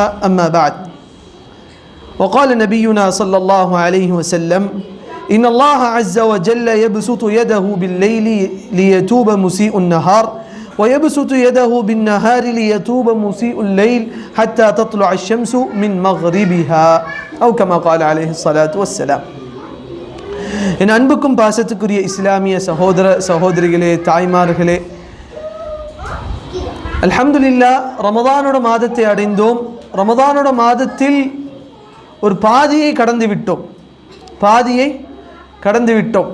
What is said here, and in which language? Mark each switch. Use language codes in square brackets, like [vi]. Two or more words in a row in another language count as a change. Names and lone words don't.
[ar] أما بعد، وقال نبينا صلى الله عليه وسلم: إن الله عز وجل يبسط يده بالليل ليتوب مسيء النهار ويبسط يده بالنهار ليتوب مسيء الليل حتى تطلع الشمس من مغربها أو كما قال عليه الصلاة والسلام. [ta] என் அன்புக்கும் பாசத்துக்குரிய இஸ்லாமிய சகோதர சகோதரிகளே, தாய்மார்களே, அல்ஹம்துலில்லாஹ், ரமதானோட மாதத்தை அடைந்தோம். ரமதானோட மாதத்தில் ஒரு பாதியை கடந்து விட்டோம்.